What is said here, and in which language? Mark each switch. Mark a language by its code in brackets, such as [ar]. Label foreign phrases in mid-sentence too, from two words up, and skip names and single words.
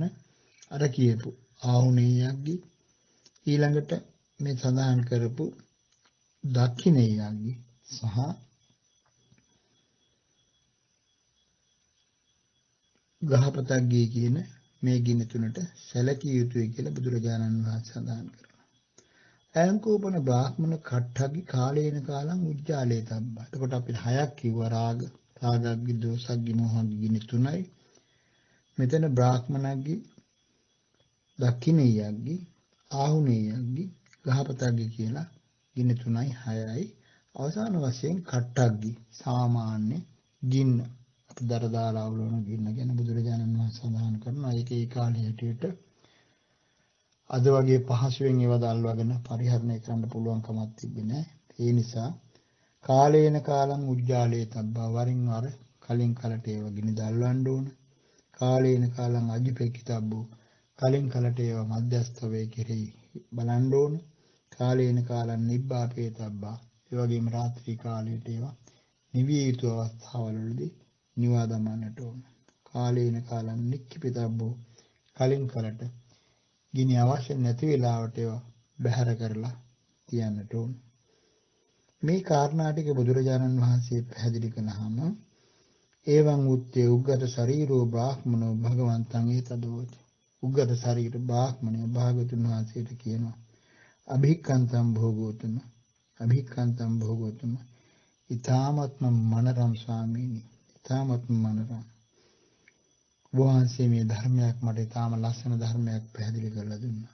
[si] අර කියපු ආහුනේ යග්ගි, ඊළඟට මේ සඳහන් කරපු දක්ඛිනේ යග්ගි සහ ගහපතග්ගී කියන මේ ගිනි තුනට සැලකිය යුතුයි කියලා බුදුරජාණන් වහන්සේ සඳහන් කරනවා. [pi] අයංකෝපන බ්‍රාහ්මණ කට්ඨග්ගි කාලේන කාලං උජ්ජාලේ තබ්බා. [si] එතකොට අපි 6ක් කිව්වා. රාගග්ගි, දෝසග්ගි, මෝහග්ගි ගිනි තුනයි. මෙතන බ්‍රාහ්මණග්ගි, දක්ඛිනේ යග්ගි, ආහුනේ යග්ගි, ගහපතග්ගි කියලා ගිනි 3යි 6යි. අවසාන වශයෙන් කට්ඨග්ගි සාමාන්‍ය ගින්න අපි දරදාලා අවුලන ගින්න ගැන බුදුරජාණන් වහන්සේ සඳහන් කරනවා. ඒක ඒ කාලේ හැටියට අද වගේ පහසුවෙන් ඒව දල්වගෙන පරිහරණය කරන්න පුළුවන් කමක් තිබෙන්නේ නැහැ. ඒ නිසා [pi] කාලේන කාලං උජ්ජාලේ තබ්බා, [si] වරින් වර කලින් කලට ඒව ගිනි දල්වන්න ඕන. [pi] කාලේන කාලං අජිපෙක්කිතබ්බෝ, [si] කලින් කලට ඒව මධ්‍යස්ථ වේ කෙරෙහි බලන්න ඕන. [pi] කාලේන කාලං නිබ්බාපේ තබ්බා, [si] ඒ වගේම රාත්‍රී කාලයට ඒවා නිවිය යුතු අවස්ථාවවලදී නිවා දමන්නට ඕන. [pi] කාලේන කාලං නික්ඛිපිතබ්බෝ, [si] කලින් කලට ගිනි අවශ්‍ය නැති වෙලාවට ඒවා බැහැර කරලා තියන්නට ඕන. මේ කාරණා ටික බුදුරජාණන් වහන්සේ පැහැදිලි කළාම [pi] එවං උත්තේ උග්ගත ශරීරෝ බ්‍රාහ්මනෝ භගවන්තං ඒතදෝච. [si] උග්ගත ශරීර බ්‍රාහ්මණය භාගතුන් වහන්සේට කියනවා [pi] අභික්ඛන්තං භෝගෝතුම, අභික්ඛන්තං භෝගෝතුම, [si] ඊ타මත්ම මනරම් ස්වාමීනි, ඊ타මත්ම මනරම්. වහන්සේ මේ ධර්මයක් මට ඊටාම ලස්සන ධර්මයක් පැහැදිලි කරලා දුන්නා.